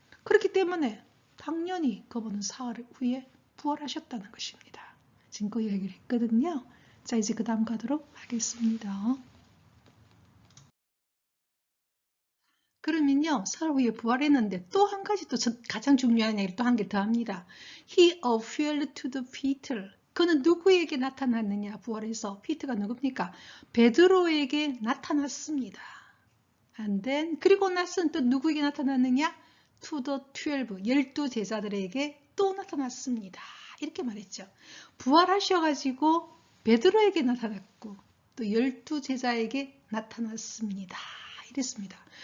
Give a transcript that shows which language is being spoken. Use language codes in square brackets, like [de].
[ko] 그렇기 때문에 당연히 그분은 사흘 후에 부활하셨다는 것입니다. 지금 그 이야기를 했거든요. 자, 이제 그 다음 가도록 하겠습니다. 그러면요, 사흘 후에 부활했는데 또 한 가지 또 가장 중요한 얘기를 또 한 개 더 합니다. [en] He appeared to the Peter. [ko] 그는 누구에게 나타났느냐? 부활해서 피트가 누굽니까? 베드로에게 나타났습니다. [en] And then [ko] 그리고 나서는 또 누구에게 나타났느냐? [en] To the 12, [ko] 12 제자들에게 또 나타났습니다. 이렇게 말했죠. 부활하셔가지고 베드로에게 나타났고 또 12 제자에게 나타났습니다. 이랬습니다.